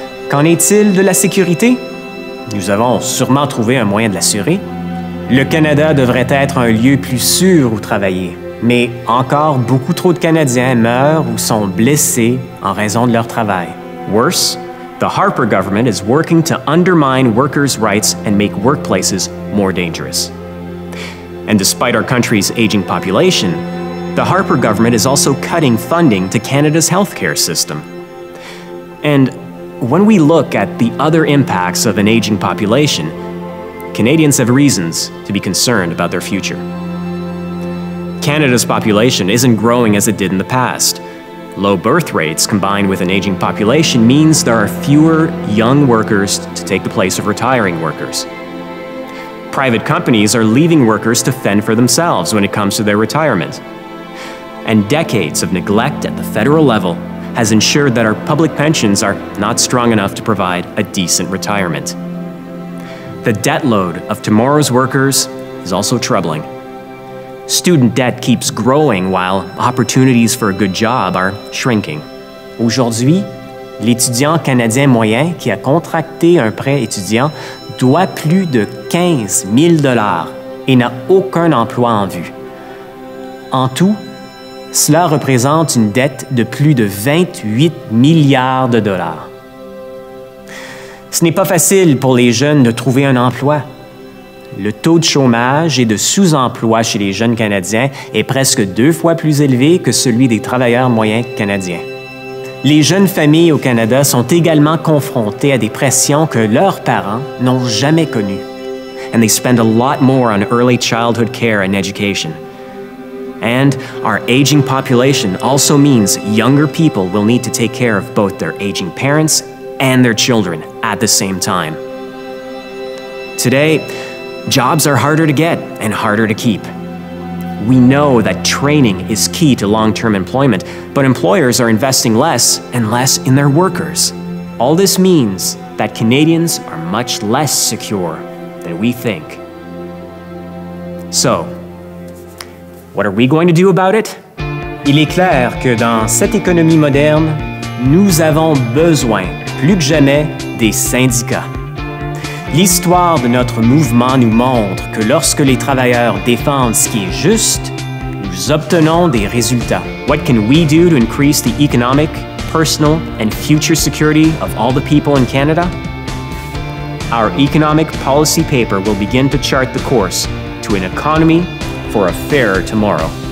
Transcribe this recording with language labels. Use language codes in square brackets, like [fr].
[fr] Qu'en est-il de la sécurité? Nous avons sûrement trouvé un moyen de l'assurer. Le Canada devrait être un lieu plus sûr où travailler, mais encore beaucoup trop de Canadiens meurent ou sont blessés en raison de leur travail. [en] Worse, the Harper government is working to undermine workers' rights and make workplaces more dangerous. And despite our country's aging population, the Harper government is also cutting funding to Canada's healthcare system. And when we look at the other impacts of an aging population, Canadians have reasons to be concerned about their future. Canada's population isn't growing as it did in the past. Low birth rates combined with an aging population means there are fewer young workers to take the place of retiring workers. Private companies are leaving workers to fend for themselves when it comes to their retirement. And decades of neglect at the federal level has ensured that our public pensions are not strong enough to provide a decent retirement. The debt load of tomorrow's workers is also troubling. Student debt keeps growing while opportunities for a good job are shrinking. [fr] Aujourd'hui, l'étudiant canadien moyen qui a contracté un prêt étudiant doit plus de 15 000 $ et n'a aucun emploi en vue. En tout, cela représente une dette de plus de 28 milliards de dollars. Ce n'est pas facile pour les jeunes de trouver un emploi. Le taux de chômage et de sous-emploi chez les jeunes Canadiens est presque 2 fois plus élevé que celui des travailleurs moyens canadiens. Les jeunes familles au Canada sont également confrontées à des pressions que leurs parents n'ont jamais connues. [en] and they spend a lot more on early childhood care and education. And our aging population also means younger people will need to take care of both their aging parents and their children at the same time. Today, jobs are harder to get and harder to keep. We know that training is key to long-term employment, but employers are investing less and less in their workers. All this means that Canadians are much less secure than we think. So, what are we going to do about it? [fr] Il est clair que dans cette économie moderne, nous avons besoin, plus que jamais, des syndicats. L'histoire de notre mouvement nous montre que lorsque les travailleurs défendent ce qui est juste, nous obtenons des résultats. [en] What can we do to increase the economic, personal, and future security of all the people in Canada? Our economic policy paper will begin to chart the course to an economy for a fairer tomorrow.